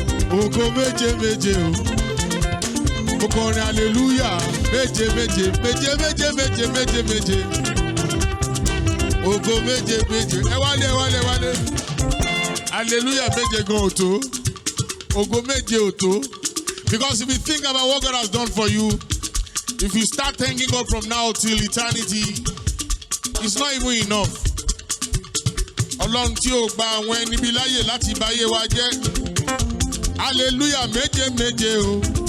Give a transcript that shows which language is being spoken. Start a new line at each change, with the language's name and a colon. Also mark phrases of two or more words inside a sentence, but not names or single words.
Yoruba: Ògo méje méje o. Mo kọrin hallelujah méje méje, méje méje méje méje méje. Ògo méje méje. Ẹ wálé, ẹ wálé, ẹ wálé. Hallelujah méje gan ò tó. Ògo méje ò tó.
English: Because if you think about what God has done for you, if you start thanking God from now till eternity, it's not even enough.
Yoruba: Ọlọ́run tí ò gba àwọn ẹni bí láyè láti ba ayé wa jẹ́. Hallelujah méje méje o.